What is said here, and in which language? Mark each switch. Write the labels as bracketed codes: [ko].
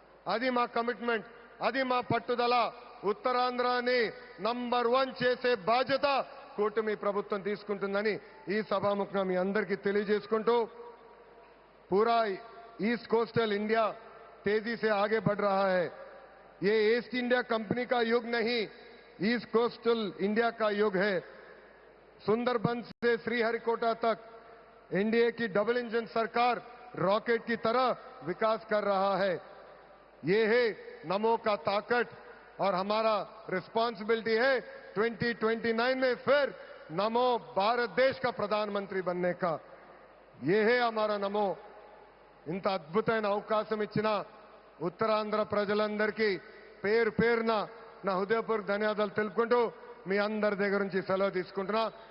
[te] అది మా కమిట్మెంట్, అది మా పట్టుదల. ఉత్తరాంధ్రాని నంబర్ 1 చేసే బాధ్యత కూటమి ప్రభుత్వం తీసుకుంటుందని ఈ సభాముఖంగా మీ అందరికీ తెలియజేసుకుంటూ, [hi] पूरा ईस्ट कोस्टल इंडिया तेजी से आगे बढ़ रहा है. ये ईस्ट इंडिया कंपनी का युग नहीं, ईस्ट कोस्टल इंडिया का युग है. सुंदरबन से श्रीहरिकोटा तक एनडीए की डबल इंजन सरकार रॉकेट की तरह विकास कर रहा है. ये है नमो का ताकत और हमारा रिस्पॉन्सिबिलिटी है 2029 में फिर नमो भारत देश का प्रधानमंत्री बनने का. ये है हमारा नमो. [te] ఇంత అద్భుతమైన అవకాశం ఇచ్చిన ఉత్తరాంధ్ర ప్రజలందరికీ పేరు పేరున నా హృదయపూర్వక ధన్యవాదాలు తెలుపుకుంటూ మీ అందరి దగ్గర నుంచి సెలవు తీసుకుంటున్నా.